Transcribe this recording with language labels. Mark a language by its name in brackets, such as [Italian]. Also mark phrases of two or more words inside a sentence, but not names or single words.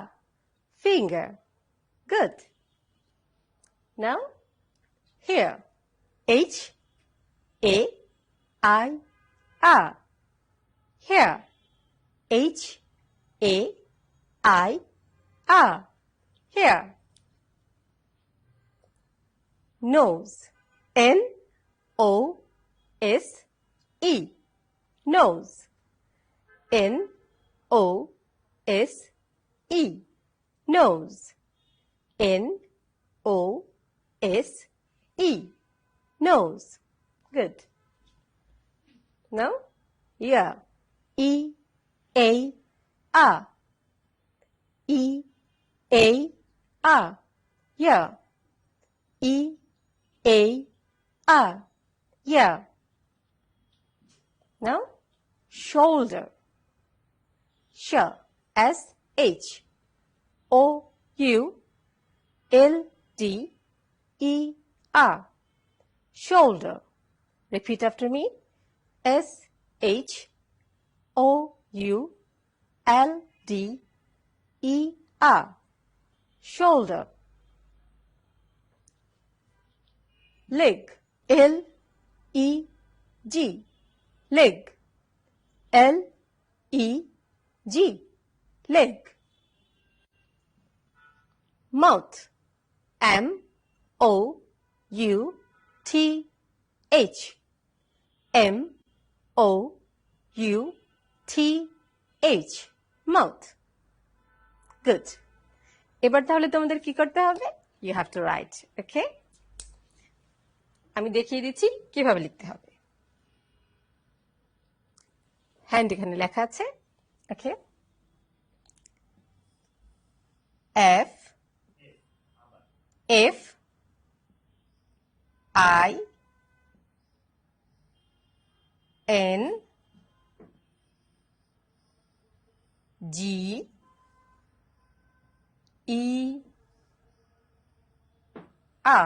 [English] Finger. Good. Now, here. H-A-I-R. Here. H-A-I-R. Here. Nose. N-O-S-E. Nose. N-O-S-E. Nose. N-O-S-E. Nose. Good. Now, ear. E-A-R. E-A-R. Ear. E-A-R. Ear. Now, shoulder. S-H. O-U-L-D-E-R. Shoulder. Repeat after me. S-H-O-U-L-D-E-R. L-D-E-R. Shoulder. Leg. L-E-G. Leg. L-E-G. Leg. Mouth. M-O-U-T-H. M-O-U-T-H. Mouth. Good. [Bangla] এবার তাহলে তোমাদের কি করতে হবে? [English] You have to write. [Bangla] Okay? আমি দেখিয়ে দিচ্ছি কিভাবে লিখতে হবে। হ্যান্ড এখানে লেখা আছে। ওকে, [English] F F I N G E R.